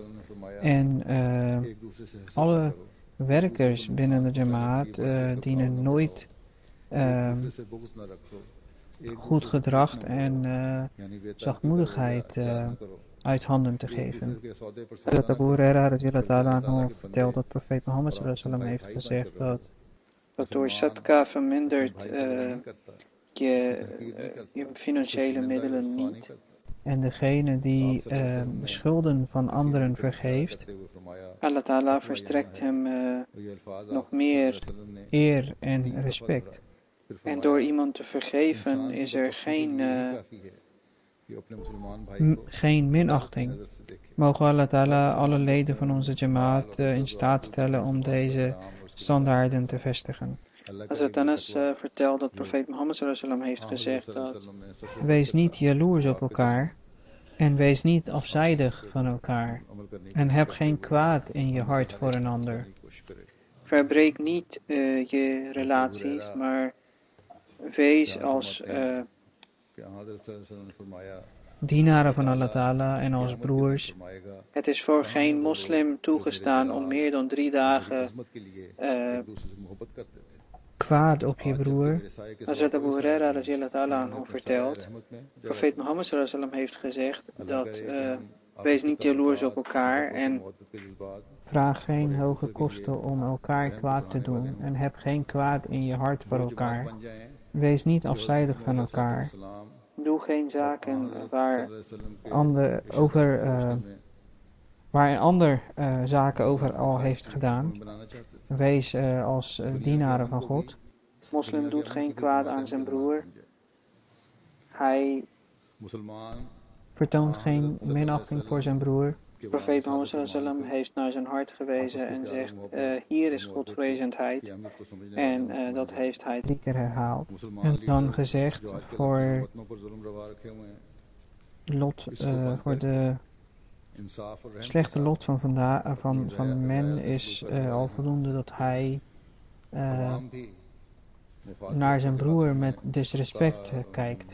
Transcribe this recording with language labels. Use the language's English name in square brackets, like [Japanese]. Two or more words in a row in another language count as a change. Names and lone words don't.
[Dutch] En alle werkers binnen de Jamaat dienen nooit goed gedrag en zachtmoedigheid uit handen te geven. Hazrat Abu Huraira [Arabic] رضي الله تعالى عنه [Dutch] vertelt dat profeet Mohammed [Arabic] صلى الله عليه وسلم [Dutch] heeft gezegd dat door sadqa vermindert je financiële middelen niet. En degene die de schulden van anderen vergeeft, [Arabic] الله تعالى [Dutch] verstrekt hem nog meer eer en respect. En door iemand te vergeven is er geen minachting. Mogen [Arabic] الله تعالى [Dutch] alle leden van onze Jamaat in staat stellen om deze standaarden te vestigen. Hazrat Anas vertelt dat profeet Mohammed [Arabic] صلى الله عليه وسلم [Dutch] heeft gezegd dat wees niet jaloers op elkaar en wees niet afzijdig van elkaar en heb geen kwaad in je hart voor een ander. Verbreek niet je relaties, maar wees als dienaren van [Arabic] الله تعالى [Dutch] en als broers. Het is voor geen moslim toegestaan om meer dan 3 dagen kwaad op je broer. Hazrat Abu Huraira [Arabic] رضي الله تعالى عنه [Dutch] vertelt, profeet Mohammed [Arabic] صلى الله عليه وسلم [Dutch] heeft gezegd dat wees niet jaloers op elkaar en vraag geen hoge kosten om elkaar kwaad te doen en heb geen kwaad in je hart voor elkaar. Wees niet afzijdig van elkaar. Doe geen zaken waar een ander zaken over al heeft gedaan. Wees als dienaren van God. Moslim doet geen kwaad aan zijn broer. Hij vertoont geen minachting voor zijn broer. Profeet Mohammed [Arabic] صلى الله عليه وسلم [Dutch] heeft naar zijn hart gewezen en zegt, hier is godvrezendheid. En dat heeft hij 3 keer herhaald. En dan gezegd, voor de slechte lot van men is al voldoende dat hij naar zijn broer met disrespect kijkt.